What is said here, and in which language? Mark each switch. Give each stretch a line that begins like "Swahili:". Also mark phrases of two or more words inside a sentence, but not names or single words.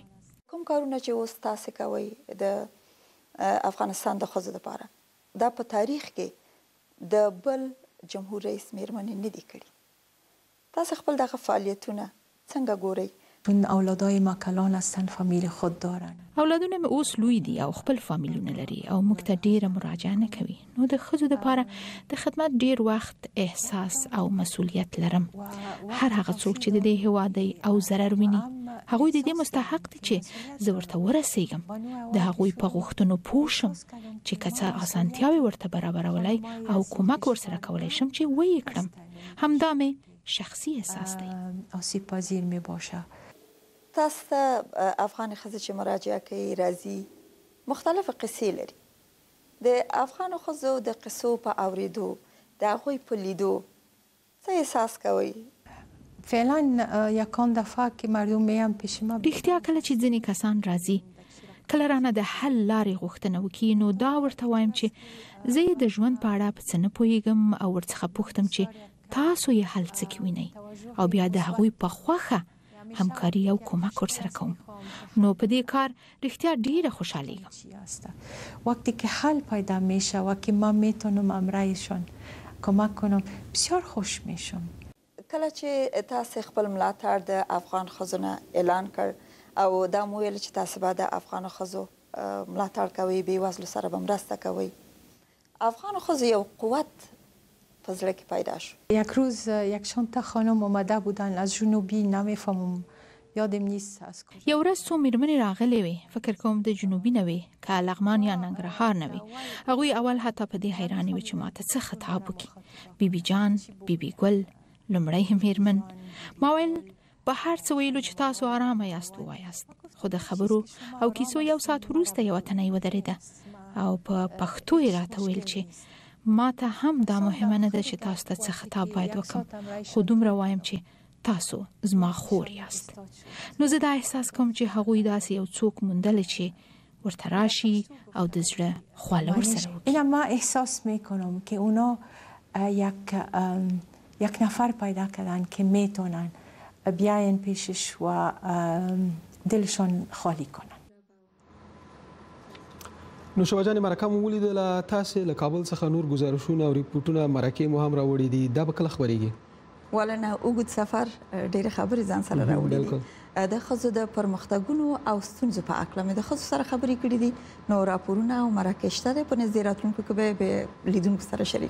Pashto: کوم کارونه چې اوس تاسو کوئ د افغانستان د ښځو لپاره دا په تاریخ کې د بل جمهور رئیس میرمنې نه دي کړي تاسو خپل دغه فعالیتونه څنګه ګورئ
Persian: چون اولادای ما کلان هستن فامیل خود دارن
Pashto: اولادونه مې اوس لوی دي او خپل فامیلونه لري او موږ ته ډیره مراجعه نه کوي نو د ښځو لپاره د خدمت ډیر وخت احساس او مسؤلیت لرم هر هغه څوک چې د دې هیواد او ضرر ویني هغوی د دې مستحق دي چې زه ورته ورسیږم د هغوی په غوښتنو پوه شم چې که څه اسانتیاوې ورته برابرولای او کومک ورسره کولی شم چې ویې کړم همدا مې شخصي احساس دی
Persian: آسیب پذیر می باشه
Pashto: تاسو ته افغان ښځې چې مراجعه کوي راځي مختلفه قصې لري د افغانو ښځو د قصو په اوریدو د هغوی په لیدو څه احساس کوئ؟
Persian: فعلا یکان دفعه که مردم میان پیش ما
Pashto: رښتیا کله چې ځینې کسان راځي کله رانه د حل لارې غوښتنه وکړي نو دا ورته وایم چې زه د ژوند په اړه په څه نه پوهیږم او ورڅخه پوښتم چې تاسو یې حل څه کې وینئ او بیا د هغوی په خوښه همکاري او کمک ورسره کوم نو په دې کار رښتیا ډیره خوشحالیږم.
Persian: وقتی که حل پیدا میشه و که ما میتونم امرایشون کمک کنم بسیار خوش میشم.
Pashto: کله چې تاسو خپل ملاتړ د افغان ښځو نه اعلان کړ او دا مو ویل چې تاسو به د افغان ښځو ملاتړ کوئ بېوزلو سره به مرسته کوئ افغان ښځو یو قوت په زړه کې پیدا شو.
Persian: یک روز یک شانته خانم اومده بودن از جنوبی نمیفهمم یادم نیست از
Pashto: یو ورځ څو میرمنې راغلې وې فکر کوم د جنوبي نه وې که لغمان یا ننګرهار نه وې هغوی اول حتی په دې حیرانې وې چې ماته څه خطاب وکړي بیبي جان بیبي ګل لومړی میرمن ما ویل په هر څه ویلو چې تاسو آرامه یاست ووایاست خو د خبرو او کیسو یو ساعت وروسته یوه تنۍ ودرېده او په پښتو یې راته ویل چې ما ته هم دا مهمه نه ده چې تاسو ته څه خطاب باید وکړم خو دومره وایم چې تاسو زما خور یاست. نو زه دا احساس کوم چې هغوی داسې یو څوک موندلی چې ورته راشي او د زړه خواله ورسره وکړي.
Persian: اینا ما احساس میکنم که اونا یک نفر پیدا کردن که میتونن بیاین پیشش و دلشون خالی کنن.
Pashto: نوشابه جان مرکه مو ولیدله تاسې له کابل څخه نور ګزارشونه او ریپورټونه مرکې مو هم راوړي دي دا به کله خپرېږي؟ ولنه اوږد سفر ډېرې خبرې ځان سره راوړي دي د ښځو د پرمختګونو او ستونزو په هکله مې د ښځو سره خبرې کړې دي نو راپورونه او مرکې شته دی په نږدې راتلونکو کې به لیدونکو سره شریک.